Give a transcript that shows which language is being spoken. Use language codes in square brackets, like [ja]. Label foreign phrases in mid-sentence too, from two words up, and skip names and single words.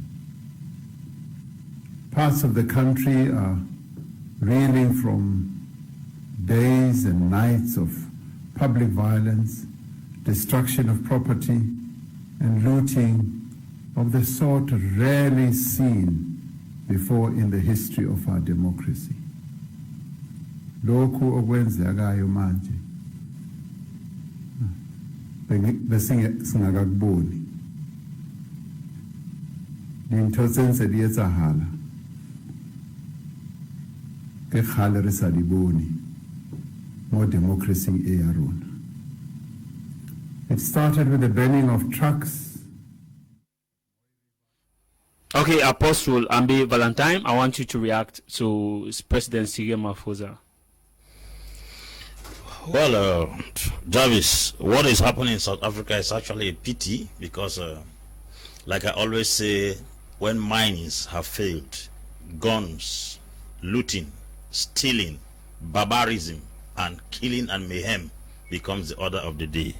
[en] Parts of the country are reeling from days and nights of public violence, destruction of property, and looting of the sort rarely seen before in the history of our democracy. [zu] Lokhu okwenzekayo manje singakakuboni [st] dintho tse ntse di etsahala ke kgale re sa di bone mo democracy e ya rona. [en] It started with the burning of trucks. Okay, Apostle Ambe, Valentine, I want you to react to President Cyril Ramaphosa. Well, Javis, what is happening in South Africa is actually a pity because, like I always say, when mines have failed, guns, looting, stealing, barbarism, and killing and mayhem becomes the order of the day.